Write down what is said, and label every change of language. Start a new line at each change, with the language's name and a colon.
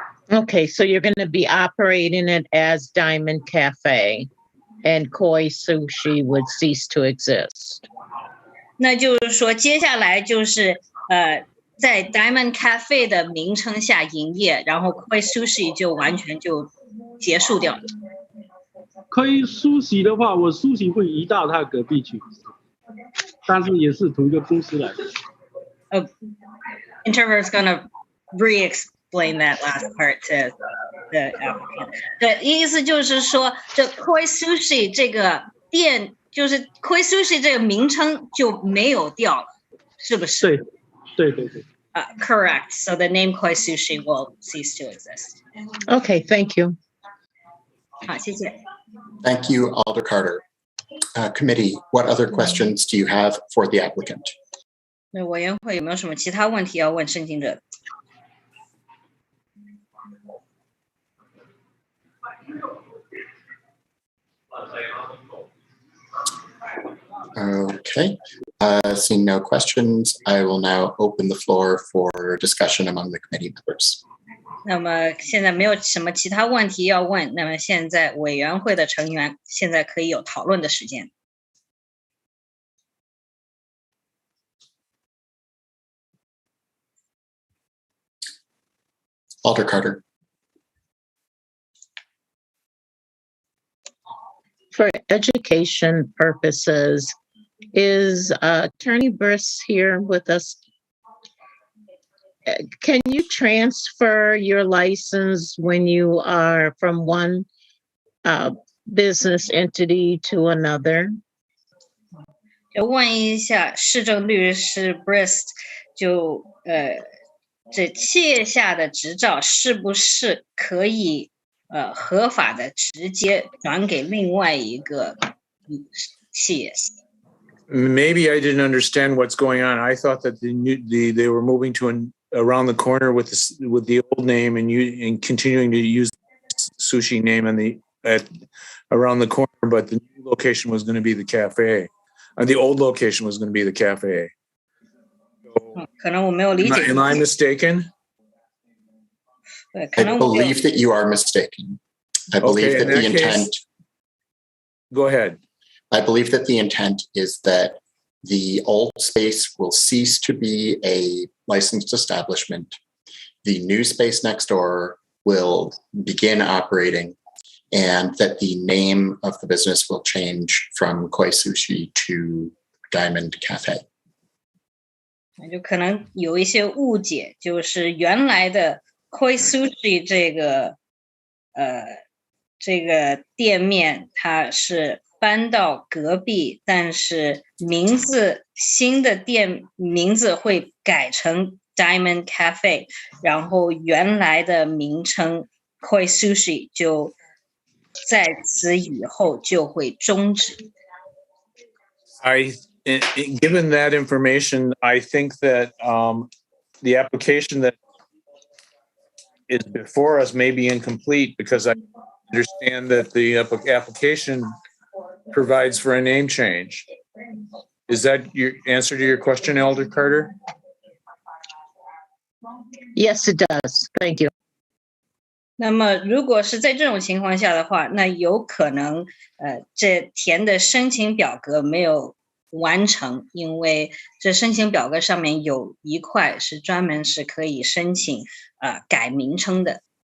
English: Okay, so you're going to be operating it as Diamond Cafe, and Koi Sushi would cease to exist.
Chinese: 那就是说，接下来就是在 Diamond Cafe 的名称下营业，然后 Koi Sushi 就完全就结束掉。可以梳洗的话，我梳洗会移到他隔壁去，但是也是同一个公司来的。
English: Interpreter is gonna re-explain that last part to the applicant.
Chinese: 对，意思就是说，这 Koi Sushi 这个店，就是 Koi Sushi 这个名称就没有掉了，是不是？对。
English: Correct. So the name Koi Sushi will cease to exist. Okay, thank you.
Chinese: 好，谢谢。
English: Thank you, Alder Carter. Committee, what other questions do you have for the applicant?
Chinese: 那委员会有没有什么其他问题要问申请者？
English: Okay, seeing no questions, I will now open the floor for discussion among the committee members.
Chinese: 那么现在没有什么其他问题要问，那么现在委员会的成员现在可以有讨论的时间。
English: Alder Carter. For education purposes, is Attorney Briss here with us? Can you transfer your license when you are from one business entity to another?
Chinese: 就问一下市政律师 Brist， 这企业下的执照是不是可以合法的直接转给另外一个企业？
English: Maybe I didn't understand what's going on. I thought that they were moving to around the corner with the old name and continuing to use sushi name around the corner, but the new location was going to be the cafe. The old location was going to be the cafe.
Chinese: 可能我没有理解。
English: Am I mistaken? I believe that you are mistaken. I believe that the intent. Go ahead. I believe that the intent is that the old space will cease to be a licensed establishment. The new space next door will begin operating, and that the name of the business will change from Koi Sushi to Diamond Cafe.
Chinese: 就可能有一些误解，就是原来的 Koi Sushi 这个店面它是搬到隔壁，但是新的店名字会改成 Diamond Cafe， 然后原来的名称 Koi Sushi 就在此以后就会终止。
English: Given that information, I think that the application that is before us may be incomplete because I understand that the application provides for a name change. Is that your answer to your question, Elder Carter? Yes, it does. Thank you.
Chinese: 那么如果是在这种情况下的话，那有可能这填的申请表格没有完成，因为这申请表格上面有一块是专门是可以申请改名称的。